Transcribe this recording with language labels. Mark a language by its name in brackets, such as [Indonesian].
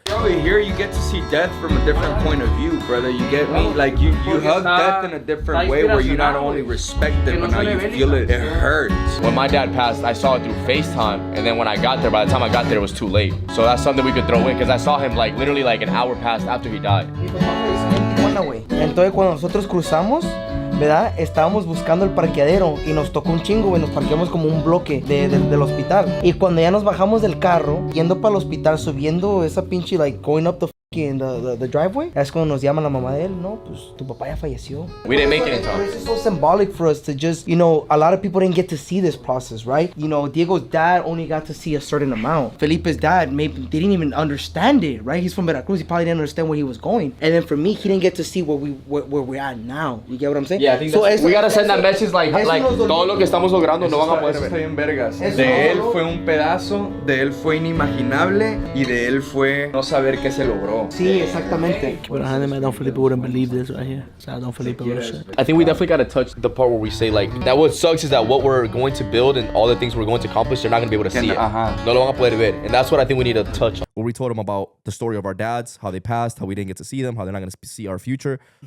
[English] Bro, here you get to see death from a different point of view, brother. You get me? Like you hug death in a different way, where you not only respect it, but now you feel it. It hurts. When my dad passed, I saw it through FaceTime, and then when I got there, by the time I got there, it was too late. So that's something we could throw in, because I saw him like literally like an hour passed after he died. [Spanish] Entonces cuando nosotros cruzamos, ¿verdad? Estábamos buscando el parqueadero y nos tocó un chingo, güey. Nos parqueamos como un bloque del hospital. Y cuando ya nos bajamos del carro, yendo para el hospital, subiendo esa pinche, [English] like, going up the in the driveway. That's [Spanish] cuando nos llama la mamá de él. No, pues tu papá ya falleció. [English] We didn't make it in time. It's just so symbolic for us to just, you know, a lot of people didn't get to see this process, right? You know, Diego's dad only got to see a certain amount. Felipe's dad maybe didn't even understand it, right? He's from Veracruz. He probably didn't understand where he was going. And then for me, he didn't get to see where we're at now. You get what I'm saying? Yeah, I think so. We gotta send that message like [Spanish] todo lo que estamos logrando no van a poder Eso está ver. bien vergas. De él fue un pedazo, de él fue inimaginable y de él fue no saber qué se logró. Sí, exactamente. [English] But I Don Felipe wouldn't believe this right here. So Don Felipe would shit. I think we definitely gotta touch the part where we say like that what sucks is that what we're going to build and all the things we're going to accomplish, they're not gonna be able to see it. [Spanish] No lo van a poder ver. [English] And that's what I think we need to touch on. Where we told him about the story of our dads, how they passed, how we didn't get to see them, how they're not going to see our future.